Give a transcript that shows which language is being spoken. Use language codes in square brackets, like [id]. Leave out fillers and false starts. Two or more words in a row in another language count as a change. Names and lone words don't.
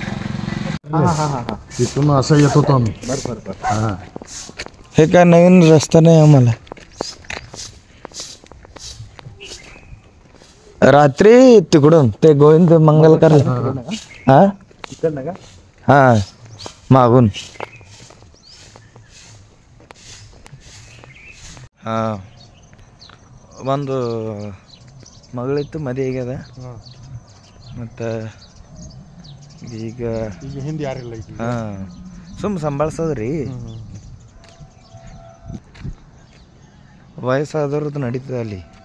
[mr] तिथून असं येत होतो आम्ही. बरं. हे काय नवीन रस्ता नाही आम्हाला. रात्री तिकडून ते गोविंद मंगलकर. हा तिकडनं का? हा मागून. [kn] ಹಾ ಒಂದು ಮಗಳಿತ್ತು ಮದುವೆ ಆಗ್ಯದ ಮತ್ತು ಈಗ ಹಿಂದೆ ಯಾರಿಲ್ಲ ಈಗ. ಹಾಂ ಸುಮ್ಮ ಸಂಭಾಳ್ಸೋದ್ರಿ. ವಯಸ್ಸಾದವ್ರದ್ದು ನಡೀತದೆ ಅಲ್ಲಿ.